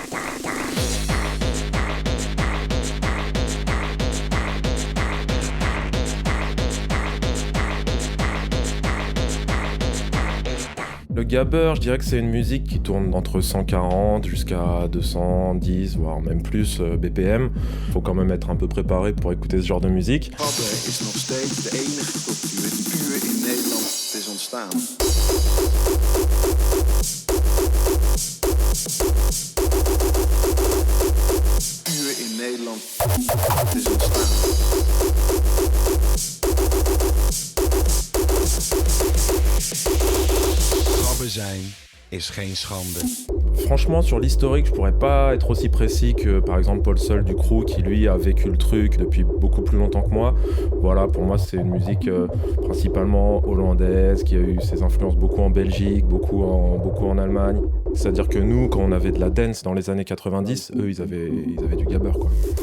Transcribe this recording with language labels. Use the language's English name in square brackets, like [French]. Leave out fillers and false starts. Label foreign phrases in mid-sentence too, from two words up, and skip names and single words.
[French] Le gabber, je dirais que c'est une musique qui tourne entre 140 jusqu'à 210, voire même plus BPM. Faut quand même être un peu préparé pour écouter ce genre de musique. [Dutch] Gabber is nog steeds de enige cultuur die puur in Nederland is ontstaan. Puur in Nederland is ontstaan. Gabber zijn is geen schande. [French] Franchement, sur l'historique, je pourrais pas être aussi précis que par exemple Paul Seul du crew qui lui a vécu le truc depuis beaucoup plus longtemps que moi. Voilà, pour moi c'est une musique principalement hollandaise qui a eu ses influences beaucoup en Belgique, beaucoup en Allemagne. C'est-à-dire que nous, quand on avait de la dance dans les années 90, eux ils avaient du gabber quoi.